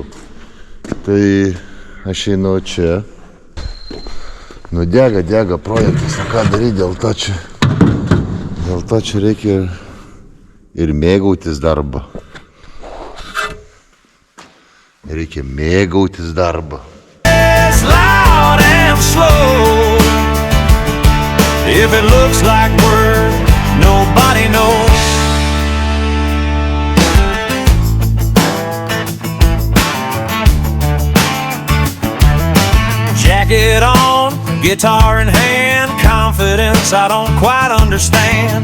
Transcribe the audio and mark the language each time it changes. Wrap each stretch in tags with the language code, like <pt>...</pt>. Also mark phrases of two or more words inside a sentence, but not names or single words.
<lt>Tai aš einu čia. Dega projektas, ką daryti, dėl to čia reikia ir mėgautis darbą. Reikia mėgautis darbą.</lt> <en>It's loud and slow. If it looks like work, nobody knows. Jacket on, guitar in hand, confidence I don't quite understand.</en>